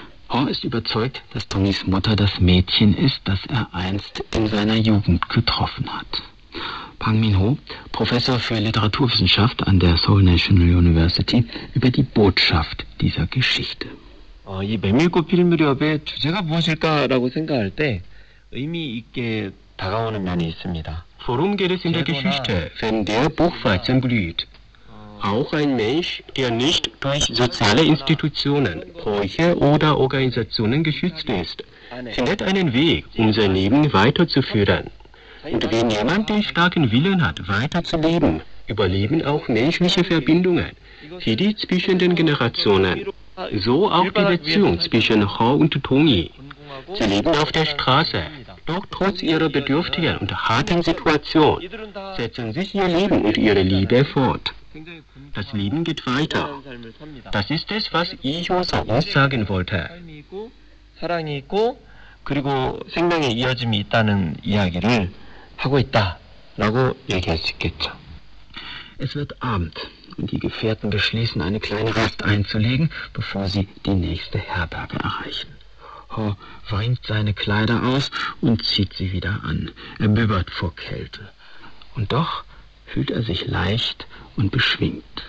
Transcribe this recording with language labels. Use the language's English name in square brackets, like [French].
[German] Ho ist überzeugt, dass Dongis Mutter das Mädchen ist, das er einst in seiner Jugend getroffen hat. Pang Min-ho, Professor für Literaturwissenschaft an der Seoul National University, über die Botschaft dieser Geschichte. [Korean] 이 메밀꽃 필 무렵의 주제가 무엇일까라고 생각할 때 의미 있게 다가오는 면이 있습니다. [German] Worum geht es in der Geschichte, wenn der Buchweizen blüht? Auch ein Mensch, der nicht durch soziale Institutionen, Bräuche oder Organisationen geschützt ist, findet einen Weg, um sein Leben weiterzuführen. Und wenn jemand den starken Willen hat, weiterzuleben, überleben auch menschliche Verbindungen, wie die zwischen den Generationen. So auch die Beziehung zwischen Ho und Tongi. Sie leben auf der Straße, doch trotz ihrer bedürftigen und harten Situation setzen sich ihr Leben und ihre Liebe fort. Das Leben geht weiter. Das ist es, was Ijo-sa uns sagen wollte. [Korean] 사랑이 있고 그리고 생명의 이어짐이 있다는 이야기를 하고 있다라고 얘기할 수 있겠죠. [German] Es wird Abend und die Gefährten beschließen, eine kleine Rast einzulegen, bevor sie die nächste Herberge erreichen. Ho wringt seine Kleider aus und zieht sie wieder an. Er bibbert vor Kälte. Und doch fühlt er sich leicht und beschwingt.